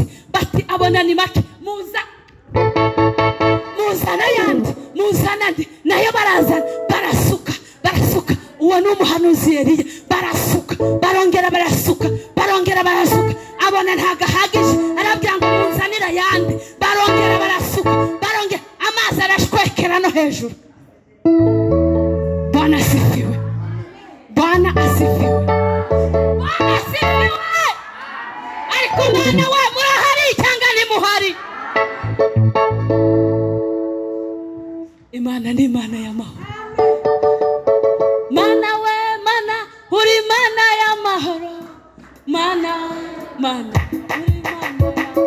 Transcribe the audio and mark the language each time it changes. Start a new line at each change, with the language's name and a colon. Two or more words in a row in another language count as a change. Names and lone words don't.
Kinyarwanda: Bati abona ni make, muzana yandi, muzana ndi, nayo barazana, barasuka, barasuka. Uwo ni umuhanuzi Eliya. Barasuka, barongera barasuka, barongera barasuka. Abona ntago ahagije, arabwira ngo muzanira yandi, barongera barasuka, barongera. Amazi arashwekera no hejuru.
Swahili: Bwana asifiwe, Bwana asifiwe, Bwana asifiwe.
Kinyarwanda: Ariko mwana we murahari cyangwa ntimuhari? Imana ni Imana y'amahoro. Mana we mana, uri Imana y'amahoro. Mana, mana, uri Imana y'amahoro.